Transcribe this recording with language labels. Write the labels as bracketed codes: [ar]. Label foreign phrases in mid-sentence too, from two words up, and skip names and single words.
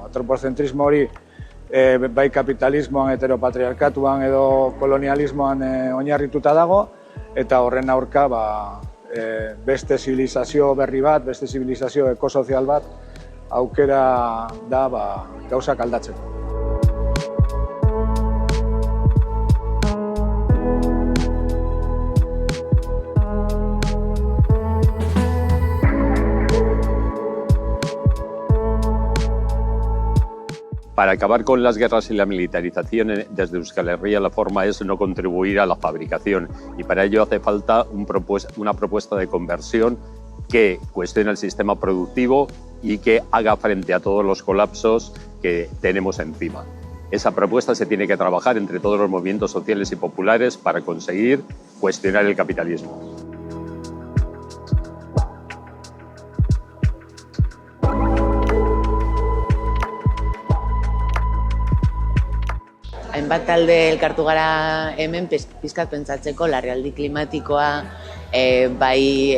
[eu] Antropozentrismo hori bai kapitalismoan, heteropatriarkatuan edo kolonialismoan oinarrituta dago, eta horren aurka beste zibilizazio berri bat, beste zibilizazio ekosozial bat aukera da gauzak aldatzeko. [es] Para acabar con las guerras y la militarización desde Euskal Herria, la forma es no contribuir a la fabricación, y para ello hace falta una propuesta de conversión que cuestione el sistema productivo y que haga frente a todos los colapsos que tenemos encima. Esa propuesta se tiene que trabajar entre todos los movimientos sociales y populares para conseguir cuestionar el capitalismo. [eu] Hainbat talde elkartu gara hemen pizkat pentsatzeko larrialdi klimatikoa, bai